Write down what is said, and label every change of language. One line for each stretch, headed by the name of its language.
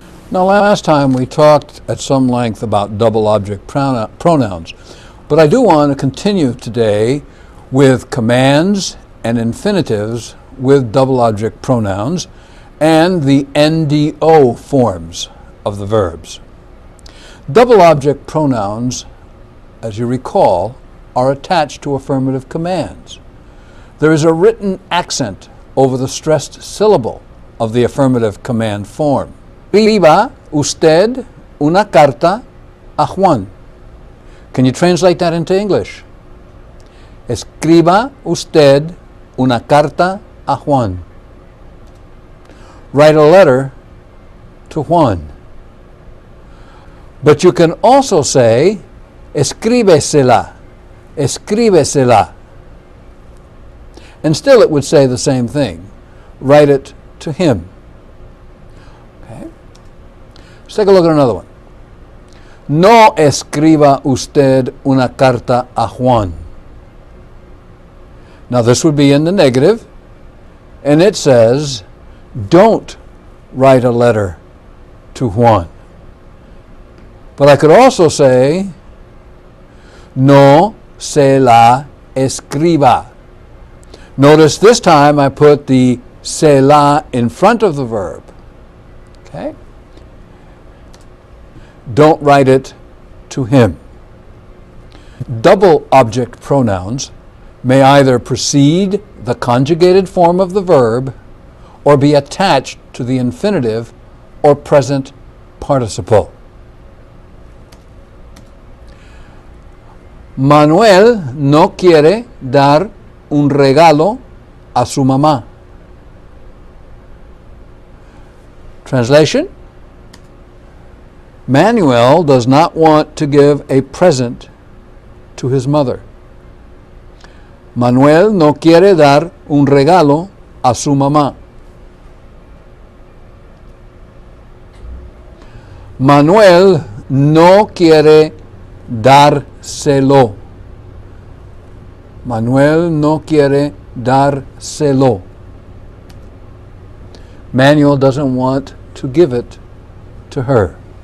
English: Now, last time we talked at some length about double object pronouns, but I do want to continue today with commands and infinitives with double object pronouns and the NDO forms of the verbs. Double object pronouns, as you recall, are attached to affirmative commands. There is a written accent over the stressed syllable of the affirmative command form.
Spanish: Escriba usted una carta a Juan.
English: Can you translate that into English?
Spanish: Escriba usted una carta a Juan.
English: Write a letter to Juan. But you can also say,
Spanish: escríbesela, escríbesela.
English: And still it would say the same thing. Write it to him. Okay? Let's take a look at another one.
Spanish: No escriba usted una carta a Juan.
English: Now this would be in the negative, and it says, don't write a letter to Juan. But I could also say,
Spanish: no se la escriba.
English: Notice this time I put the se la in front of the verb. Okay? Don't write it to him. Double object pronouns may either precede the conjugated form of the verb or be attached to the infinitive or present participle.
Spanish: Manuel no quiere dar un regalo a su mamá.
English: Translation? Manuel does not want to give a present to his mother.
Spanish: Manuel no quiere dar un regalo a su mamá. Manuel no quiere dárselo. Manuel no quiere dárselo.
English: Manuel doesn't want to give it to her.